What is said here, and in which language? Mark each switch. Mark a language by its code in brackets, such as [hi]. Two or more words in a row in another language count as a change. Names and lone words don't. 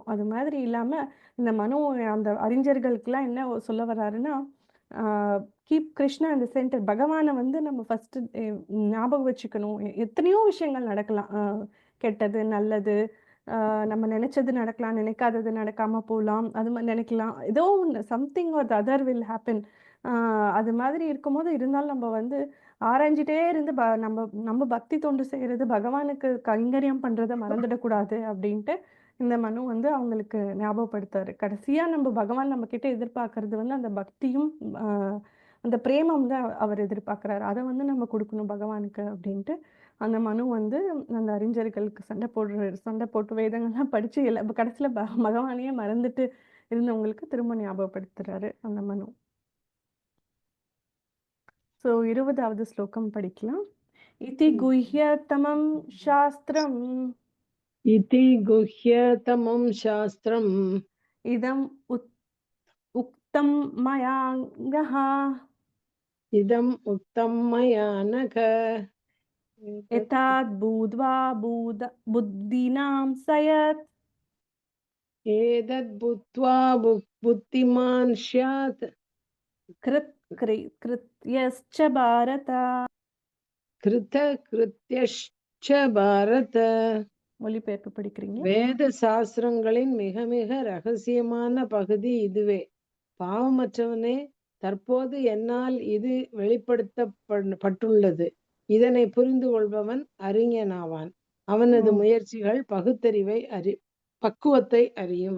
[ta] அது மாதிரி இல்லாம இந்த அந்த அறிஞர்களுக்கெல்லாம் என்ன சொல்ல வர்றாருன்னா, [en] keep Krishna in the center. [ta] பகவானை வந்து நம்ம ஃபர்ஸ்ட் ஞாபகம் வச்சுக்கணும். எத்தனையோ விஷயங்கள் நடக்கலாம், கெட்டது நல்லது, நம்ம நினைச்சது நடக்கலாம், நினைக்காதது நடக்காம போகலாம், அது மாதிரி நினைக்கலாம், ஏதோ ஒன்று [en] something or the other will happen. [ta] அது மாதிரி இருக்கும்போது இருந்தாலும் நம்ம வந்து ஆராய்ஞ்சிட்டே இருந்து நம்ம நம்ம பக்தி தொண்டு செய்யறது, பகவானுக்கு கைங்கரியம் பண்றதை மறந்துடக்கூடாது அப்படின்ட்டு இந்த மனு வந்து அவங்களுக்கு ஞாபகப்படுத்தாரு. கடைசியா நம்ம பகவான் நம்ம கிட்ட எதிர்பார்க்கறது வந்து அந்த பக்தியும் அந்த பிரேமம் தான் அவர் எதிர்பார்க்குறாரு. அதை வந்து நம்ம கொடுக்கணும் பகவானுக்கு அப்படின்ட்டு அந்த மனு வந்து அந்த அறிஞர்களுக்கு சண்டை போட்டு வேதங்கள்லாம் படிச்சு கடைசியில் பகவானையே மறந்துட்டு இருந்தவங்களுக்கு திரும்ப ஞாபகப்படுத்துறாரு அந்த மனு. ஸோ 20வது ஸ்லோகம் படிக்கலாம். [sa] इति गुह्यतमं शास्त्रम् इति गुह्यतमं शास्त्रम् इदम् उक्तं मयाङ्गह इदम् उक्तं मया नघ एताद् būdvā बुद्धीनां सयत् एतद्बुद्ध्वा बुद्धिमान् स्यात् कृत्यश्च भारत. कृतकृत्यश्च भारत. [ta] மொழிபெயர்ப்பு படிக்கிறீங்களா? வேத சாஸ்திரங்களின் மிக மிக ரகசியமான பகுதி இதுவே. பாவமற்றவனே, தற்போது என்னால் இது வெளிப்படுத்தப்பட்டுள்ளது. இதனை புரிந்து கொள்பவன் அறிஞனாவான். அவனது முயற்சிகள் பக்குவத்தை அறியும்.